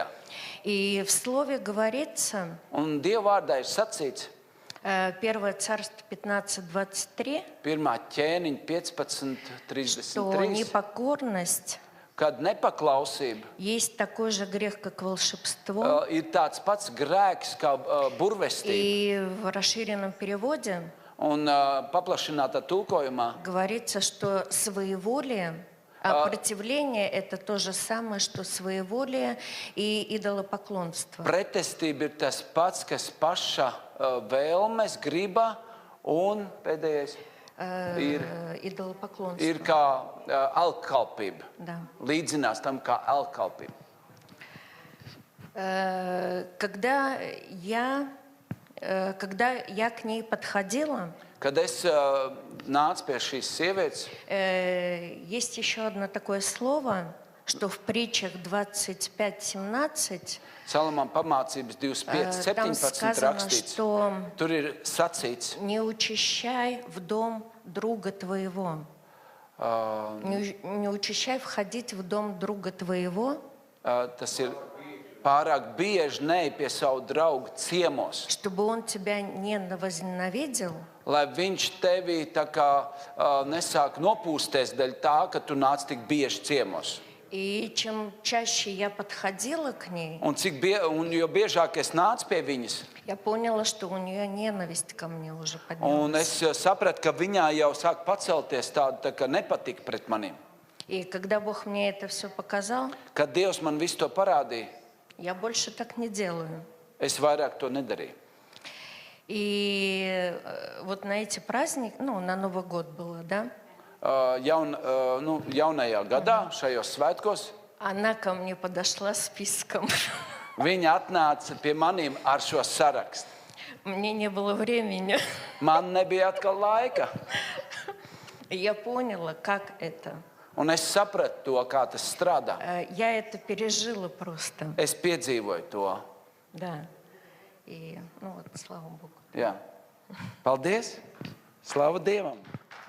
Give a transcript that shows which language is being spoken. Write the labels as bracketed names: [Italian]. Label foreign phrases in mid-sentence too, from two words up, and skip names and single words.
[Russian] И в слове говорится, [Latvian] Un Dieva vārdā ir sacīts, [Russian] 1 Царство 15:23, [Latvian] 1. ķēniņa [Russian] что 15:33, непокорность [Latvian] kad nepaklausība [Russian] есть такой же грех, как волшебство. [Latvian] ir tāds pats grēks kā burvestība. [Russian] И в расширенном переводе [Latvian] Un paplašinātā tulkojumā [Russian] говорится, что своеволие, противление – это то же самое, что своеволие и идолопоклонство. [Latvian] pretestība ir tas pats, kas paša vēlmes, griba un pēdējais ir [Russian] Идолопоклонство. [Latvian] kā alkalpība. [Russian] Да. [Latvian] Līdzinās tam kā alkalpība. [Russian] Когда я к ней подходила, [Latvian] Kad es nācu pie šīs sievietes, [Russian] есть еще одно такое слово, что в притчах 25:17 [Latvian] Salamam pamācības 25, [Russian] там 17 сказано, [Latvian] rakstīts. [Russian] что [Latvian] Tur ir sacīts, [Russian] не учащай в дом друга твоего. Не учащай входить в дом друга твоего, [Latvian] tas ir pārāk bieži neej pie savu draugu ciemos, [Russian] чтобы он тебя не возненавидел, [Latvian] lai viņš tevi tā kā nesāk nopūsties dēļ tā, ka tu nāc tik bieži ciemos. [Russian] И чем чаще я подходила к ней, [Latvian] Un jo biežāk es nācu pie viņas, [Russian] я поняла, что у нее ненависть ко мне уже [Latvian] un [Russian] поднялась. [Latvian] es sapratu, ka viņā jau sāk pacelties tāda tā kā nepatika pret maniem. [Russian] И когда Бог мне это все показал, [Latvian] Kad Dievs man visu to parādīja, [Russian] я больше так не делаю. [Latvian] es vairāk to nedarīju. [Russian] И вот на эти праздники, на Новый год было, да, [Latvian] Jaunajā gadā, šajos svētkos, [Russian] она ко мне подошла с списком. [Latvian] viņa atnāca pie maniem ar šo sarakstu. [Russian] Мне не было времени. [Latvian] Man nebija atkal laika, [Russian] И я поняла, как это. [Latvian] un es sapratu to, kā tas strādā. [Russian] Я это пережила просто. [Latvian] Es piedzīvoju to. [Russian] Да. И, слава Богу. [Latvian] Jā. Paldies! Slava Dievam!